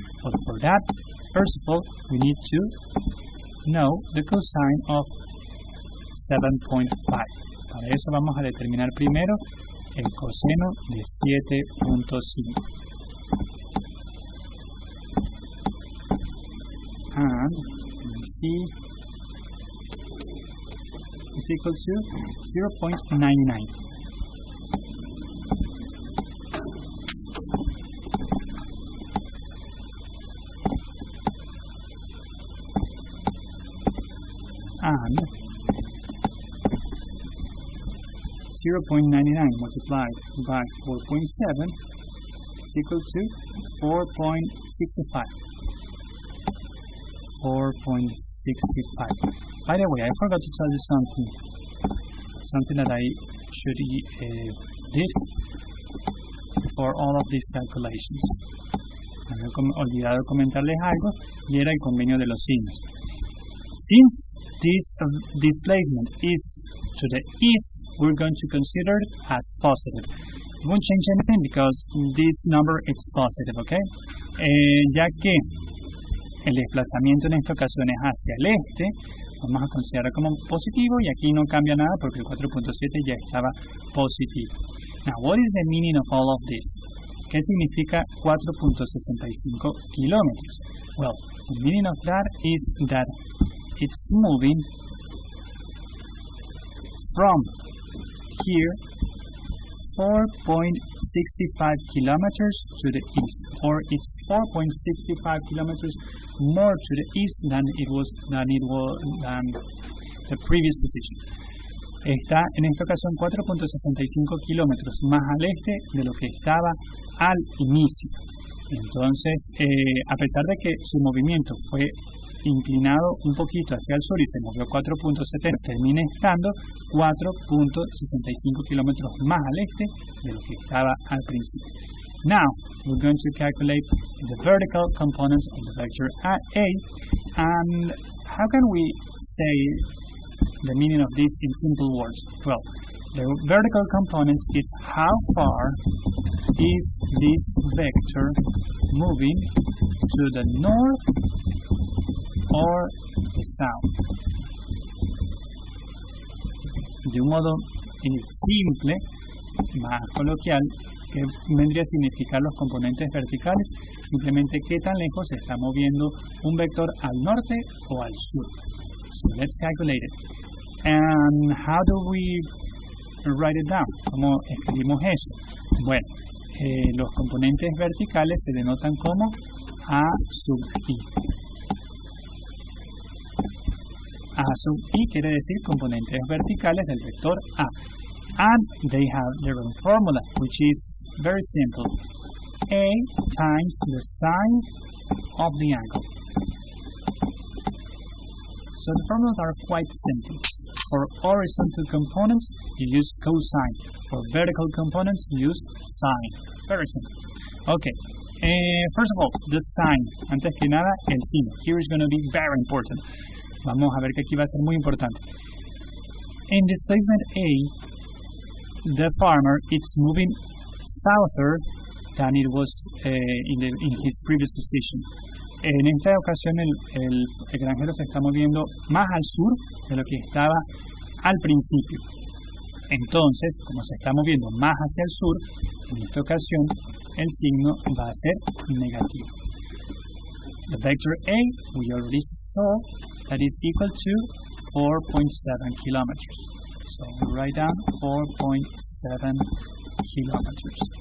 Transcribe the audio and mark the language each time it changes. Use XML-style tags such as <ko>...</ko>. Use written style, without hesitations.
<en>But for that, first of all, we need to know the cosine of 7.5.</en> <es>Para eso vamos a determinar primero el coseno de 7.5.</es> <en>And let me see, it's equal to 0.99. And 0.99 multiplied by 4.7 is equal to 4.65. 4.65. By the way, I forgot to tell you something that I should did for all of these calculations.</en> <es>Me había olvidado comentarles algo y era el convenio de los signos.</es> <en>Since this displacement is to the east, we're going to consider it as positive. It won't change anything because this number is positive, okay?</en> <es>Ya que el desplazamiento en esta ocasión es hacia el este, vamos a considerar como positivo y aquí no cambia nada porque el 4.7 ya estaba positivo.</es> <en>Now, what is the meaning of all of this?</en> <es>¿Qué significa 4.65 kilómetros?</es> <en>Well, the meaning of that is that it's moving from here 4.65 kilometers to the east, or it's 4.65 kilometers more to the east than the previous position.</en> <es>Está en esta ocasión 4.65 kilómetros más al este de lo que estaba al inicio. Entonces, a pesar de que su movimiento fue inclinado un poquito hacia el sur y se movió 4.70, termina estando 4.65 kilómetros más al este de lo que estaba al principio.</es> <en>Now, we're going to calculate the vertical components of the vector A, and how can we say the meaning of this in simple words? Well, the vertical component is how far is this vector moving to the north or the south.</en> <es>De un modo simple, más coloquial, que vendría a significar los componentes verticales, simplemente qué tan lejos se está moviendo un vector al norte o al sur.</es> <en>So let's calculate it. And how do we write it down?</en> <es>¿Cómo escribimos eso? Bueno, los componentes verticales se denotan como A sub I. A sub I quiere decir componentes verticales del vector A.</es> <en>And they have their own formula, which is very simple. A times the sine of the angle. So the formulas are quite simple. For horizontal components, you use cosine. For vertical components, you use sine. Very simple. Okay. First of all, the sine.</en> <es>Antes que nada, el signo.</es> <en>Here is going to be very important.</en> <es>Vamos a ver que aquí va a ser muy importante.</es> <en>In displacement A, the farmer is moving southward than it was in his previous position.</en> <es>En esta ocasión el granjero se está moviendo más al sur de lo que estaba al principio. Entonces, como se está moviendo más hacia el sur, en esta ocasión el signo va a ser negativo.</es> <en>The vector A, we already saw, that is equal to 4.7 kilometers. So we write down 4.7 kilometers.</en>